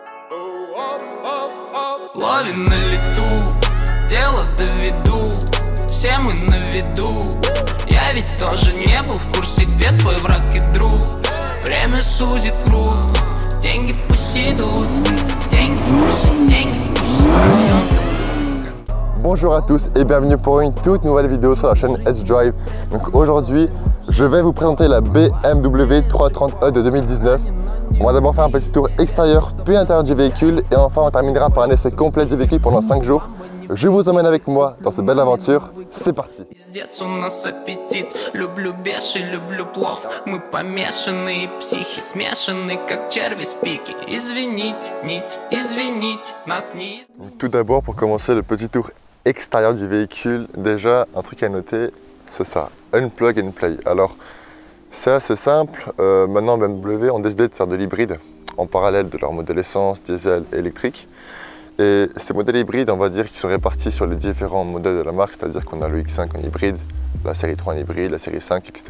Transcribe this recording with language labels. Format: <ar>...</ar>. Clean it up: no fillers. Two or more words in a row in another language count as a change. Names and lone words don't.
<ru>Ловим на лету, дело доведу, все мы на виду. Я ведь тоже не был в курсе, где твой враг и друг. Время сузит круг, деньги пусть идут, деньги пусть идут.</ru> <fr>Bonjour à tous et bienvenue pour une toute nouvelle vidéo sur la chaîne S-Drive. Donc aujourd'hui, je vais vous présenter la BMW 330e de 2019. On va d'abord faire un petit tour extérieur puis intérieur du véhicule et enfin on terminera par un essai complet du véhicule pendant 5 jours. Je vous emmène avec moi dans cette belle aventure, c'est parti.</fr> <ru>Пиздец, у нас аппетит, люблю беши, люблю плов. Мы помешанные психи, смешанные как черви с пики. Извините, извините, нас не...</ru> <fr>Tout d'abord pour commencer le petit tour extérieur du véhicule, déjà un truc à noter, c'est ça,</fr> <en>unplug and play.</en> <fr>Alors c'est assez simple, maintenant BMW ont décidé de faire de l'hybride en parallèle de leur modèle essence, diesel et électrique. Et ces modèles hybrides, on va dire qu'ils sont répartis sur les différents modèles de la marque, c'est-à-dire qu'on a le X5 en hybride, la série 3 en hybride, la série 5, etc.</fr>